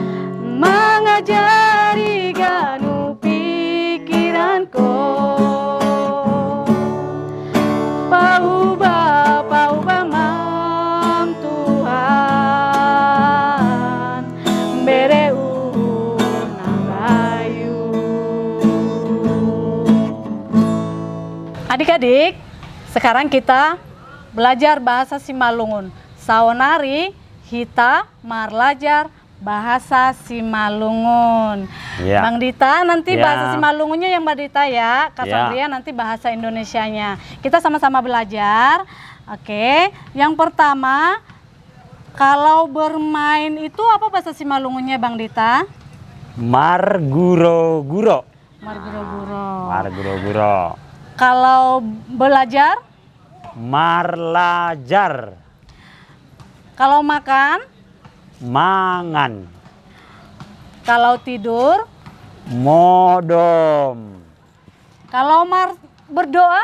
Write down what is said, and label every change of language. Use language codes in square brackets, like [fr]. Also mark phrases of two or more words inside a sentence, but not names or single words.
[bts] mengajari ganu pikiranku, paubah mam Tuhan, bere uhur nabayu. [id] Adik-adik, sekarang kita belajar bahasa Simalungun. [bts] Saonari kita marlajar bahasa Simalungun. [id] Ya. Bang Dita nanti Ya. bahasa Simalungunnya yang Mbak Dita ya. Kak Ya. Sabria nanti bahasa Indonesianya. Kita sama-sama belajar. Oke, yang pertama kalau bermain itu apa bahasa Simalungunnya Bang Dita? [bts] Marguro-guro. Marguro-guro. Marguro-guro. [id] Kalau belajar, [bts] Marlajar. [id] kalau makan, [bts] Mangan. [id] kalau tidur, [bts] Modom. [id] kalau berdoa.